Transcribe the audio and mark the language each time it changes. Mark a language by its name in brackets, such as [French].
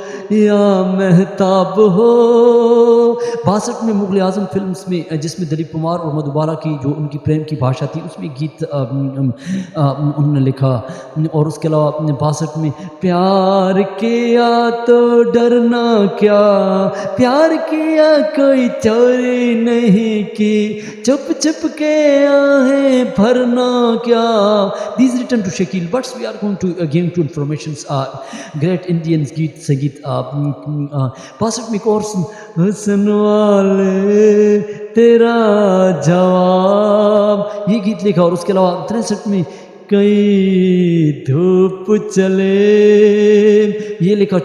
[Urdu] یا مہتاب ہو. 62 میں مغل اعظم فلمز میں جس میں دلیپ کمار اور مدھوبالا کی جو ان کی پریم کی بھاشا تھی اس میں گیت انہوں نے لکھا. اور اس کے علاوہ 62 میں پیار کیا تو ڈرنا کیا, پیار کیا کوئی چوری نہیں کی, چپ چپ کے آہیں بھرنا کیا. [English] These written to Shakil, but we are going to give to informations great Indian [Urdu] گیت سنگیت. 62 میں ایک اور حسن والے تیرا جواب یہ گیت لکھا. اور اس کے علاوہ 63 میں کئی دھوپ چلے یہ لکھا.